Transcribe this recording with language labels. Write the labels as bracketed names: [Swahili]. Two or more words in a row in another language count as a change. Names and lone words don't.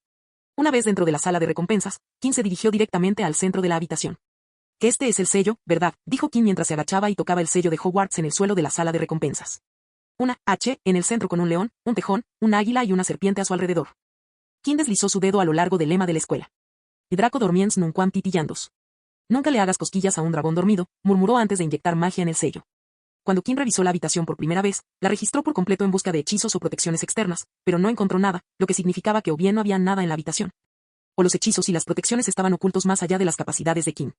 [Spanish] Una vez dentro de la sala de recompensas, Kim se dirigió directamente al centro de la habitación. Que este es el sello, ¿verdad?, dijo Kim mientras se agachaba y tocaba el sello de Hogwarts en el suelo de la sala de recompensas. Una H en el centro con un león, un tejón, un águila y una serpiente a su alrededor. Kim deslizó su dedo a lo largo del lema de la escuela. [Latin] Draco dormiens nunquam titillandos. [Spanish] Nunca le hagas cosquillas a un dragón dormido, murmuró antes de inyectar magia en el sello. Cuando Kim revisó la habitación por primera vez, la registró por completo en busca de hechizos o protecciones externas, pero no encontró nada, lo que significaba que o bien no había nada en la habitación, o los hechizos y las protecciones estaban ocultos más allá de las capacidades de Kim.